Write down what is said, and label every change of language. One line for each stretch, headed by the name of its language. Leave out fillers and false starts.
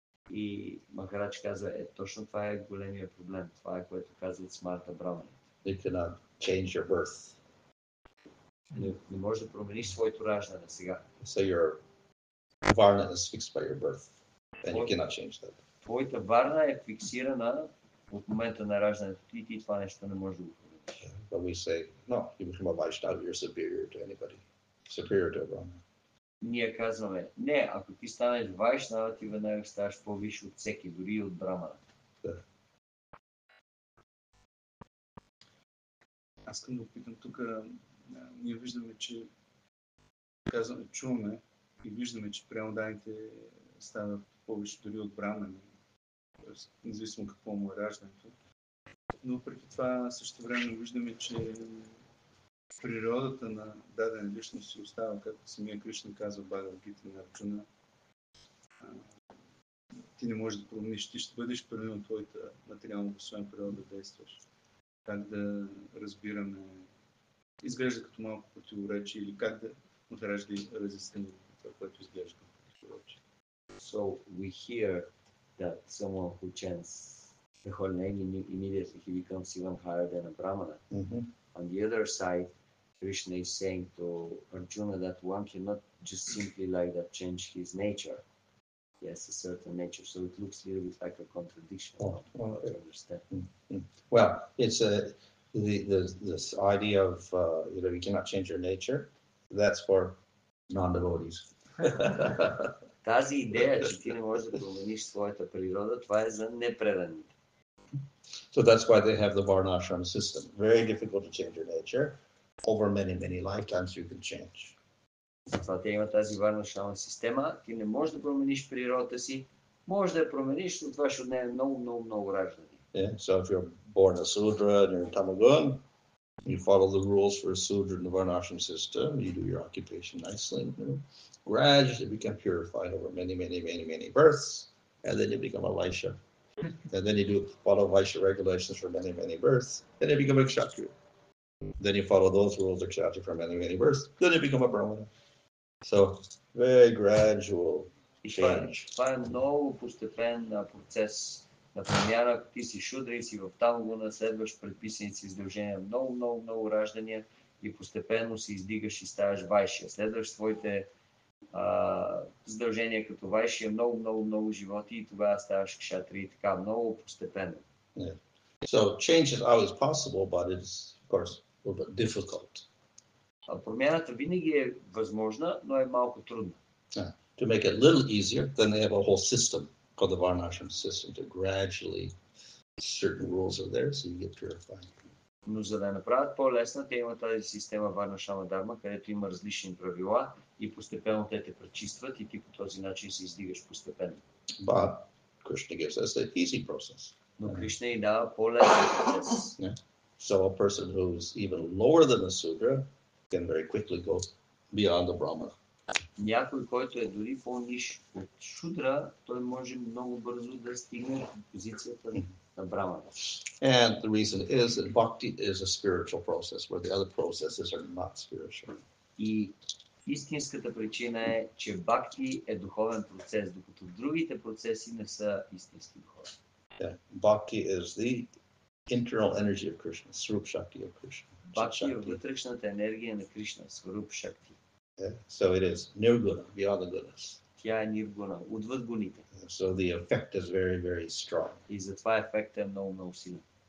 Bulgarian: И Махарадж казва, точно това е големия проблем. Това е, което казват Смарта Брамани.
English: You cannot change your birth.
Bulgarian: Не можеш да промениш своето раждане сега.
English: So your varna is fixed by your birth, and you cannot change that.
Bulgarian: Твоята варна е фиксирана от момента на раждането ти и ти това нещо не можеш да го промениш.
English: But we say, no, you become a Vaishnava, you're superior to anybody, superior to a Brahmana.
Bulgarian: Ние казваме, не, ако ти станеш вайшнава, ти веднага ставаш по-висше от всеки, дори и от брамана. Аз искам да опитам тук. Ние виждаме, че чуваме и виждаме, че преамоданите стават повече дори от брамани, независимо какво му е раждането. Но преди това също време виждаме, че природата на дадена личност си остава, както самия Кришна казва в Бхагавад-гита на Арджуна. Ти не можеш да промениш, ти ще бъдеш принуден от твоята материална обусловена природа да действаш. Как да разбираме, изглежда като малко противоречие или как да Махарадж да разясни това, което изглежда като противоречие.
English: So we hear that someone who chants the whole name immediately he becomes even higher than a brahmana. Mm-hmm. On the other side, Krishna is saying to Arjuna that one cannot just simply like that change his nature. He has a certain nature, so it looks a little bit like a contradiction. To understand. Mm-hmm. Well, it's this idea of you cannot change your nature. That's for non-devotees.
Bulgarian: Тази идея, че ти не можеш да промениш своята природа, това е за непреданите.
English: So that's why they have the Varnashram system. Very difficult to change your nature. Over many lifetimes you can change.
Bulgarian: Затова те има тази Варнашрама система. Ти не можеш да промениш природата си. Можеш да я промениш, но това ще отнеме много раждане.
English: Yeah, so if you're born a Sudra and you're in Tamagun, you follow the rules for a Sudra in the Varnashram system, you do your occupation nicely, gradually become purified over many births, and then you become a Vaishya. And then you follow Vaishya regulations for many births, then you become a Kshatriya. Then you follow those rules of Kshatriya for many births, then you become a Brahmana. So, very gradual change.
Bulgarian: Това е много постепен процес на промяна. Ако ти си шудра и си в Тамагуна, следваш предписаните си задължения, много раждания и постепенно се издигаш и ставаш вайшия. Следваш своите задължения като вайшия, много животи и тогава ставаш кшатри и така, много постепенно.
English: Yeah. So change is always possible, but it's, of course, a little bit difficult.
Bulgarian: Промяната винаги е възможна, но е малко трудна.
English: To make it a little easier, then they have a whole system called the Varnashram system to gradually, certain rules are there, so you get purified.
Bulgarian: Но за да направят по-лесна, те имат тази система Варнашрама Дарма, където има различни правила и постепенно те те пречистват и ти по този начин се издигаш постепенно.
English: But Krishna gives us the easy process.
Bulgarian: Но Кришна и дава по-лесен процес.
English: So a person who's even lower than a Sudra can very quickly go beyond the Brahmana.
Bulgarian: Някой, който е дори по-ниш от шудра, той може много бързо да стигне до позицията на брамана.
English: And the reason is that bhakti is a spiritual process, where the other processes are not spiritual.
Bulgarian: И Истинската причина е, че бхакти е духовен процес, докато другите процеси не са истински духовни.
English: Yeah. Bhakti is the internal energy of Krishna, Swarup Shakti of Krishna.
Bulgarian: Бхакти е
English: Shakti.
Bulgarian: вътрешната енергия на Кришна, Сваруп Шакти.
English: Yeah. So it is nirguna, beyond the goodness.
Bulgarian: Тя е ниргуна, отвъд гоните.
English: So the effect is very, very strong.
Bulgarian: И затова ефектът е много, много силен.